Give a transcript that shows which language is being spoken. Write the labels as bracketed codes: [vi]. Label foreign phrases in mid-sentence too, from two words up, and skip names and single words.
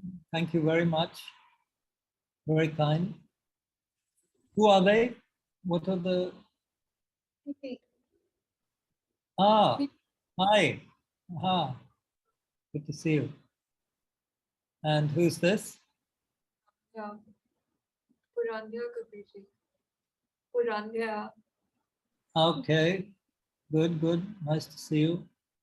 [en] Thank you very much. Very kind. Who are they? What are the... Ah, hi. Aha. Good to see you. And who's this? Yeah. Purandya Kabirji. Purandya. Okay. Good, good. Nice to see you.